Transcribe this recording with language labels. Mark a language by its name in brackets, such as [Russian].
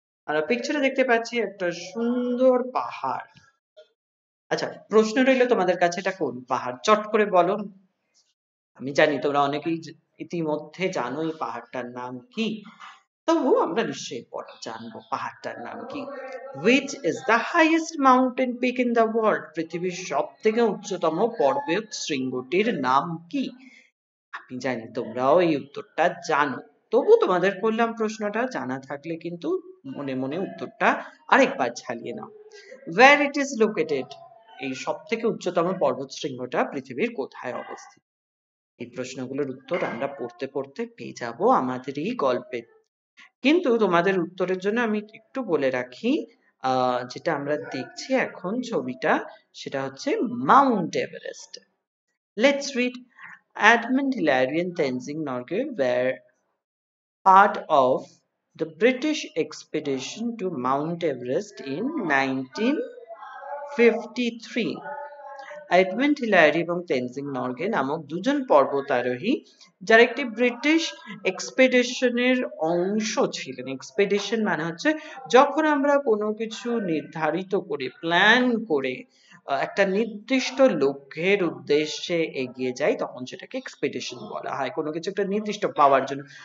[Bangla] আমরা পিকচারে দেখতে পাচ্ছি একটা সুন্দর পাহাড়। আচ্ছা, প্রশ্ন রইল তোমাদের কাছে, এটা কোন পাহাড়? চট করে বলো। আমি জানি তোমরা অনেকেই ইতিমধ্যে জানো এই পাহাড়টার নাম কি, তবু আমরা নিশ্চয়ই পরে জানবো পাহাড়টার নাম কি। [English] Which is the highest mountain peak in the world? [Bangla] পৃথিবীর সব থেকে উচ্চতম পর্বত শৃঙ্গটির নাম কি? আমি জানি তোমরাও এই উত্তরটা জানো, তবু তোমাদের করলাম প্রশ্নটা। জানা থাকলে কিন্তু মনে মনে উত্তরটা আরেকবার ঝালিয়ে নাও। [English] Where it is located? [Bangla] এই সব থেকে উচ্চতম পর্বত শৃঙ্গটা পৃথিবীর কোথায় অবস্থিত? এই প্রশ্নগুলোর উত্তর আমরা পড়তে পড়তে পেয়ে যাব আমাদের এই গল্পে। কিন্তু তোমাদের উত্তরের জন্য আমি একটু বলে রাখি, যেটা আমরা দেখছি এখন ছবিটা, সেটা হচ্ছে Mount Everest. [English] Let's read. Edmund Hillary and Tenzing Norgay were part of the British expedition to Mount Everest in 1953. [Bangla] Edmund Hillary এবং তেনজিং নরগে নামক দুজন পর্বতারোহী, যারা একটি ব্রিটিশ এক্সপেডিশনের অংশ ছিলেন। এক্সপেডিশন মানে হচ্ছে যখন আমরা কোনো কিছু নির্ধারিত করে, প্ল্যান করে একটা নির্দিষ্ট লক্ষ্যের উদ্দেশ্যে এগিয়ে যাই, তখন সেটাকে এক্সপেডিশন বলা হয়, কোনো কিছু একটা নির্দিষ্ট পাওয়ার জন্য।